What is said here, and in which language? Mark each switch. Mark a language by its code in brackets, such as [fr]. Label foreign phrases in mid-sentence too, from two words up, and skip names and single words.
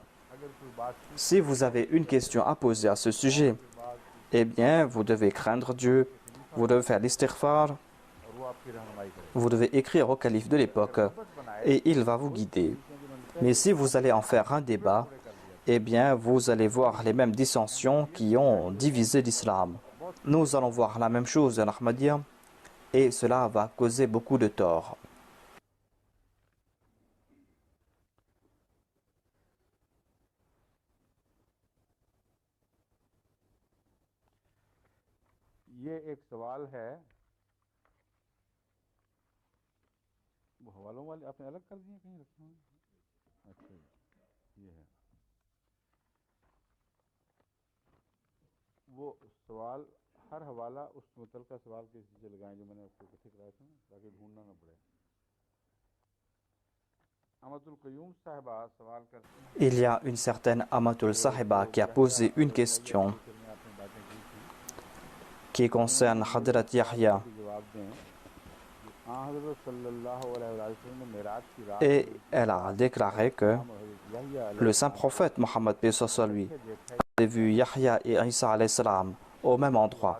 [fr] Si vous avez une question à poser à ce sujet, eh bien, vous devez craindre Dieu, vous devez faire l'istighfar, vous devez écrire au calife de l'époque et il va vous guider. Mais si vous allez en faire un débat, eh bien, vous allez voir les mêmes dissensions qui ont divisé l'islam. Nous allons voir la même chose en Ahmadiyya et cela va causer beaucoup de tort. [ur] یہ ایک سوال ہے وہ حوالوں والے آپ نے الگ کر دیے کہیں رکھے ہوئے اچھا یہ ہے وہ سوال ہر حوالہ اس متعلقہ سوال کے نیچے لگائیں جو میں نے آپ کو اکٹھے کرائے تھے تاکہ ڈھونڈنا نہ پڑے Amatul Qayyum Sahiba سوال کرتے ہیں [fr] Il y a une certaine Amatul Sahiba qui a posé une question qui concerne Hadrat Yahya. Et elle a déclaré que le saint prophète Mohammed paix soit sur lui avait vu Yahya et Isa [ar] عليه السلام [fr] au même endroit.